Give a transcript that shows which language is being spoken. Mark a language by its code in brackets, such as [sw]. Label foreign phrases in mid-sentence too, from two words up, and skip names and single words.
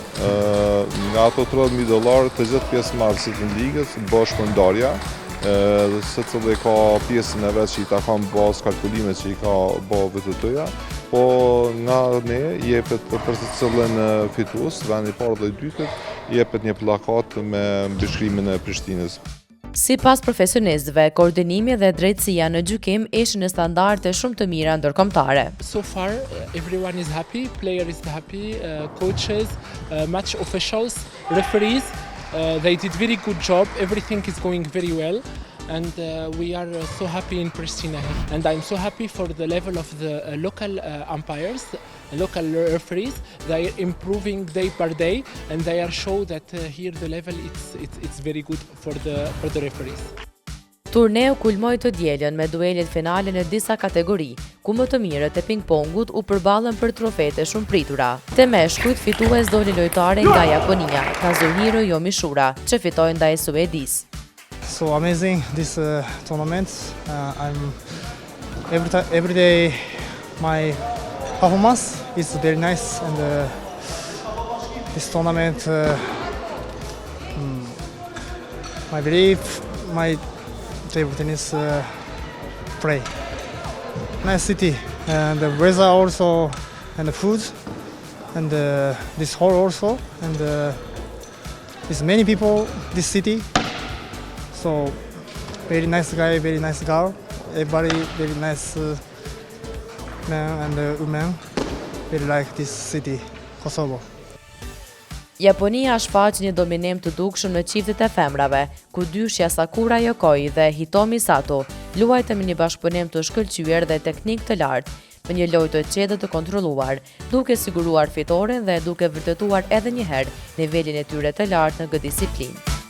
[sq] Nga ato $30,000 të gjithë pjesëmarrësit në ligës bëhet shpërndarja, secili ka pjesën e vet që i takon bazë kalkulimet që i ka bërë VTT-ja, po nga ne jepet për secilin fitues, vendi i parë dhe i dytë, jepet një plakat me mbëshkrimin e Prishtinës. Sipas profesionistëve, koordinimi dhe drejtësia në gjykim ishin në standarde shumë të mira ndërkombëtare. [en] So far, everyone is happy, player is happy, coaches, match officials, referees, they did very good job, everything is going very well. And we are so happy in Pristina. And I'm so happy for the level of the local umpires, local referees. They are improving day by day, and they are show that here the level it's very good for the referees. [sq] Turneu kulmoi të dielën me duelet finale në disa kategori, ku më të mirët e ping-pongut u përballën për trofete shumë pritura. Te meshkujt fitues doli lojtare nga Japonia, Kazuhiro Yomishura, që fitoi ndaj Suedis. [en] So amazing this tournament. Every day my performance is very nice, and this tournament, I believe my table tennis play. Nice city, and the weather also, and the food, and this hall also, and there's many people this city. So, very nice guy, very nice girl, everybody very nice man and woman, very like this city, Kosovo. [sq] Japonia shfaq një dominim të dukshëm në çiftet e femrave, ku dyshja Sakura Yokoi dhe Hitomi Sato luajtën me një bashkëpunim të shkëlqyer dhe teknik të lartë, me një lojë të qetë të kontrolluar, duke siguruar fitoren dhe duke vërtetuar edhe një herë nivelin e tyre të lartë në këtë disiplinë.